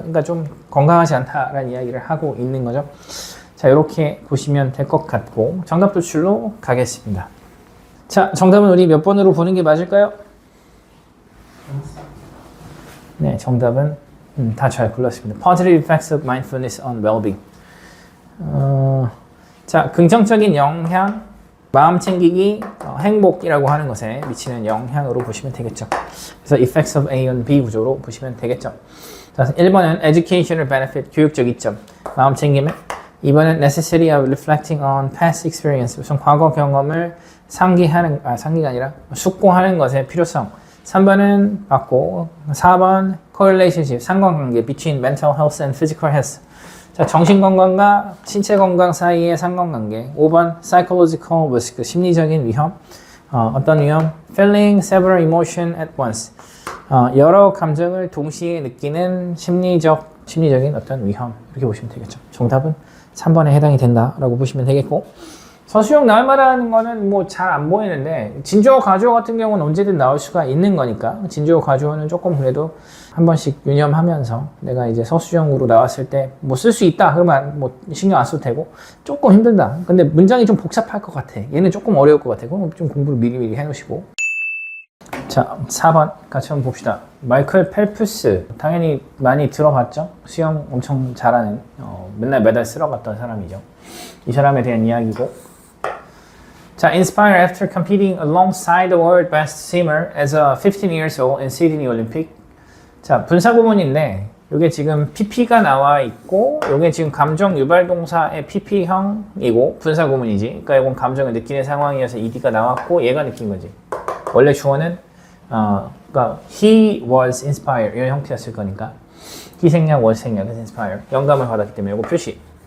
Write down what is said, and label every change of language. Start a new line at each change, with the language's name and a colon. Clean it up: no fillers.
Korean: 그러니까 좀 건강하지 않다라는 이야기를 하고 있는 거죠. 자, 이렇게 보시면 될 것 같고 정답 도출로 가겠습니다. 자, 정답은 우리 몇 번으로 보는 게 맞을까요? 네, 정답은 다 잘 골랐습니다.
English: Positive effects of mindfulness on well-being.
Korean: 자, 긍정적인 영향, 마음 챙기기, 행복이라고 하는 것에 미치는 영향으로 보시면 되겠죠. 그래서
English: effects of A and B
Korean: 구조로 보시면 되겠죠. 자, 1번은
English: educational benefit,
Korean: 교육적 이점, 마음 챙김에 2번은
English: necessity of reflecting on past experience,
Korean: 우선 과거 경험을 상기가 아니라 숙고하는 것의 필요성. 3번은 맞고 4번
English: correlationship,
Korean: 상관관계
English: between mental health and physical health.
Korean: 자, 정신건강과 신체 건강 사이의 상관관계. 5번
English: psychological risk,
Korean: 심리적인 위험. 어떤 위험?
English: feeling several emotion at once.
Korean: 여러 감정을 동시에 느끼는 심리적인 어떤 위험. 이렇게 보시면 되겠죠. 정답은 3번에 해당이 된다라고 보시면 되겠고. 서수용 나올 만한 거는 뭐 잘 안 보이는데 진주어 가주어 같은 경우는 언제든 나올 수가 있는 거니까 진주어 가주어는 조금 그래도 한 번씩 유념하면서 내가 이제 서수용으로 나왔을 때 뭐 쓸 수 있다 그러면 뭐 신경 안 써도 되고 조금 힘들다 근데 문장이 좀 복잡할 것 같아 얘는 조금 어려울 것 같아 그럼 좀 공부를 미리미리 해놓으시고. 자, 4번 같이 한번 봅시다. 마이클 펠프스 당연히 많이 들어봤죠. 수영 엄청 잘하는 맨날 메달 쓸어갔던 사람이죠. 이 사람에 대한 이야기고.
English: 자, inspired after competing alongside the world best swimmer as a 15 years old in Sydney Olympic.
Korean: 자, 분사구문인데 이게 지금 PP가 나와 있고 이게 지금 감정 유발 동사의 PP형이고 분사구문이지. 그러니까 이건 감정을 느끼는 상황이어서 ED가 나왔고 얘가 느낀 거지. 원래 주어는 그러니까
English: he was inspired
Korean: 이런 형태였을 거니까 he 생략 was 생략
English: is inspired
Korean: 영감을 받았기 때문에 이거 표시.